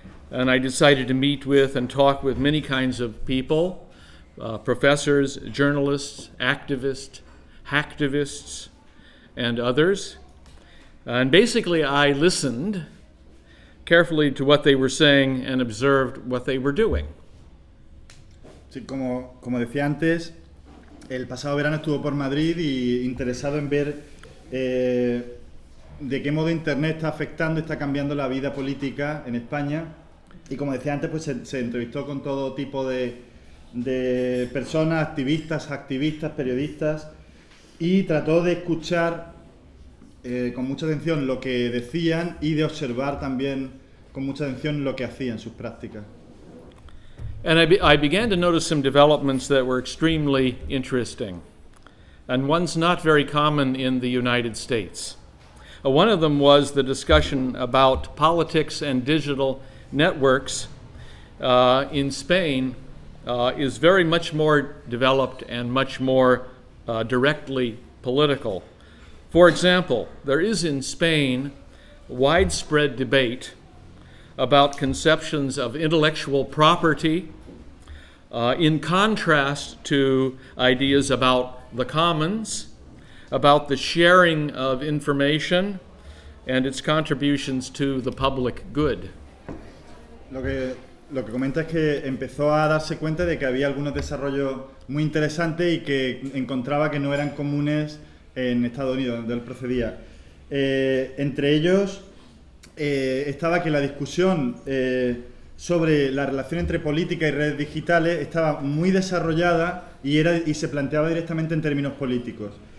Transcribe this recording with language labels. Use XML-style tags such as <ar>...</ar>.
<en>And I decided to meet with and talk with many kinds of people, professors, journalists, activists, hacktivists, and others. And basically, I listened carefully to what they were saying and observed what they were doing.</en> <es>Sí, como decía antes, el pasado verano estuvo por Madrid y interesado en ver de qué modo Internet está afectando y está cambiando la vida política en España. Y como decía antes, pues se entrevistó con todo tipo de personas, activistas, periodistas, y trató de escuchar con mucha atención lo que decían y de observar también con mucha atención lo que hacían, sus prácticas.</es> <en>And I began to notice some developments that were extremely interesting, and ones not very common in the United States. One of them was the discussion about politics and digital networks in Spain is very much more developed and much more directly political. For example, there is in Spain widespread debate about conceptions of intellectual property in contrast to ideas about the commons, about the sharing of information and its contributions to the public good.</en> <es>Lo que comenta es que empezó a darse cuenta de que había algunos desarrollos muy interesantes y que encontraba que no eran comunes en Estados Unidos, donde él procedía. Entre ellos estaba que la discusión sobre la relación entre política y redes digitales estaba muy desarrollada y se planteaba directamente en términos políticos.</es>